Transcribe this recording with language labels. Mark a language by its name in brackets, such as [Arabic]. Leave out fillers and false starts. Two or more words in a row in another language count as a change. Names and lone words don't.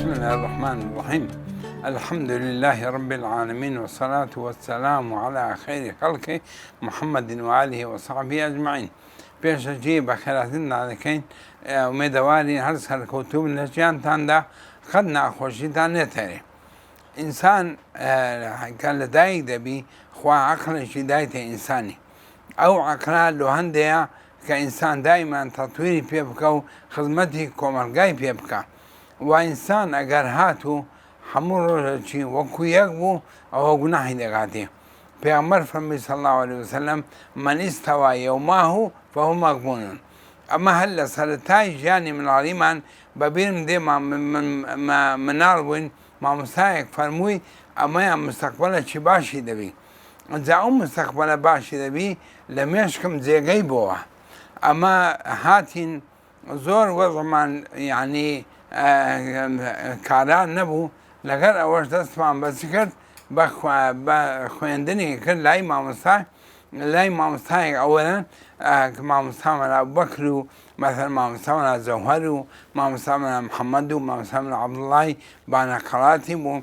[Arabic] الله الرحمن الرحيم. الحمد لله رب العالمين، والصلاة والسلام على خير خلقه محمد وآله وصحبه أجمعين. [Central Kurdish] پێشەکی بە خێراتن دادەکەین ئومێدەواری هەر سەرکەوتوو لە ژیانتاندا خەت ناخۆشیتان نێتەرێ. ئینسان کە لە دایک دەبی خوا عەقڵێکی دایتە ئینسانی، ئەو عەقڵە لۆ هەندەیە کە ئینسان دایمان تەطویری پێ بکە و خزمەتی کۆمەلگای پێ بکە. و ئینسان ئەگەر هاتوو هەموو ڕۆژێکی وەکو یەک بوو ئەوە گوناحی دەگاتێ. پێغەمبەر فەرمووی [Arabic] صلی الله علیه وسلم من استوى یوماه فهو مغبون. [Central Kurdish] ئەمە هەر لە سەرەتای ژیانی مناڵیمان بەبیرم دێ مناڵ بووین، مامۆستایەک فەرمووی ئەمەیان مستەقبەلێکی باشی دەبی. جا ئەو مستەقبەلە باشی دەبی لە مێشکم جێگەی بۆوە. ئەمە هاتین زۆر وەزمان یعنی کاران نەبوو، لەگەر ئەوەش دەستمان بەچ کرد بە خوێندنی کرد لای مامۆستایەک ئەوەرن کە مامۆستامەنە ئەبوبەکر و مەثەن مامۆستامەنە زەوهەر و مامۆستامەنە محەممەد و مامۆستامەنە عەبدوڵڵای بانەقەڵاتی بوو.